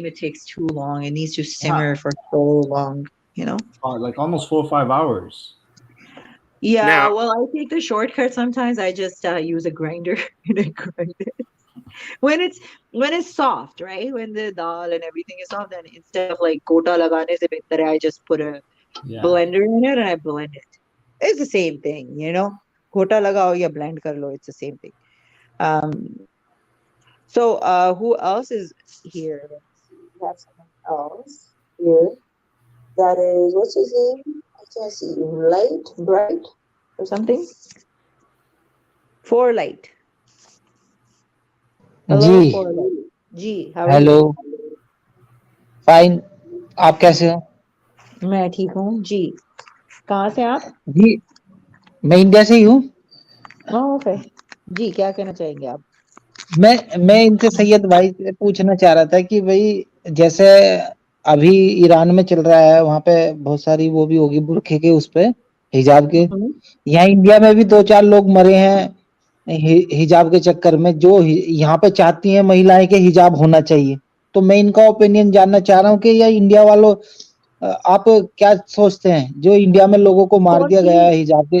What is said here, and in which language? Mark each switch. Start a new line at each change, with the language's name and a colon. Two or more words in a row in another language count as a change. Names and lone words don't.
English: It takes too long. It needs to simmer Yeah. for so long. Like almost 4 or 5 hours. Yeah, Now, well, I take the shortcut sometimes. I just use a grinder and I grind it. When it's soft, right? When the dal and everything is soft, then instead of like
Hindi: कोटा लगाने से बेहतर है,
English: I just put a Yeah. blender in it and I blend it. It's the same thing.
Hindi: कोटा लगाओ या ब्लेंड कर लो,
English: it's the same thing. Um, so who else is here? Let's see. We have someone else here. That is, what's his name? I can't see. Bright or something. For light.
Hindi: जी
English: Hello, for light. G, how are हेलो you?
Hindi: फाइन आप कैसे हो मैं ठीक हूँ जी. कहाँ से आप? जी मैं इंडिया से ही हूँ ओके जी, क्या कहना चाहेंगे आप? मैं इनसे सैयद भाई से पूछना चाह रहा था कि भाई जैसे अभी ईरान में चल रहा है वहाँ पे बहुत सारी वो भी होगी बुरखे के उस पे हिजाब के यहाँ इंडिया में भी 2-4 लोग मरे हैं हिजाब के चक्कर में जो यहाँ पे चाहती हैं महिलाएं के हिजाब होना चाहिए तो मैं इनका ओपिनियन जानना चाह रहा हूँ कि ये इंडिया वालों आप क्या सोचते हैं जो इंडिया में लोगों को मार दिया गया है हिजाब के